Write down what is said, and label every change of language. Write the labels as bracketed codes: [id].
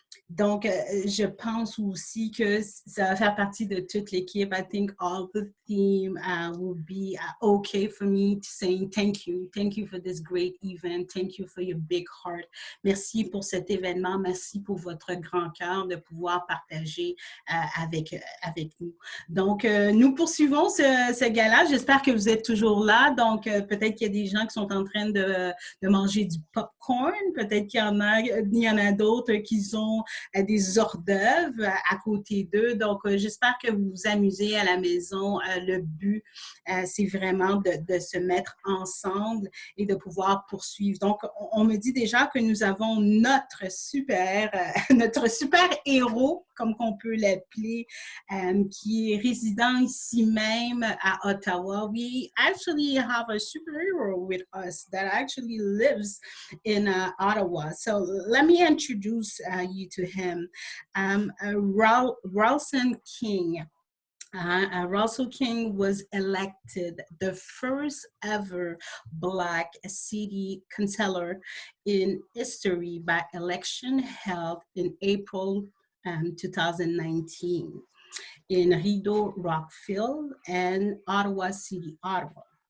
[fr] Donc, je pense aussi que ça va faire partie de toute l'équipe. [en] I think all the team will be okay for me saying thank you for this great event, thank you for your big heart. [fr] Merci pour cet événement, merci pour votre grand cœur de pouvoir partager avec nous. Donc, nous poursuivons ce gala. J'espère que vous êtes toujours là. Donc, peut-être qu'il y a des gens qui sont en train de manger du popcorn. Peut-être qu'il y en a d'autres qui ont des hors d'œuvre à côté d'eux. Donc, j'espère que vous vous amusez à la maison. Le but, c'est vraiment de se mettre ensemble et de pouvoir poursuivre. Donc, on me dit déjà que nous avons notre super héros, comme qu'on peut l'appeler, qui est résident ici même à Ottawa. [en] We actually have a superhero with us that actually lives in Ottawa. So let me introduce you to him. Ralston King. Russell King was elected the first ever Black city councillor in history by election held in April 2019 in Rideau Rockfield and Ottawa City, Ottawa.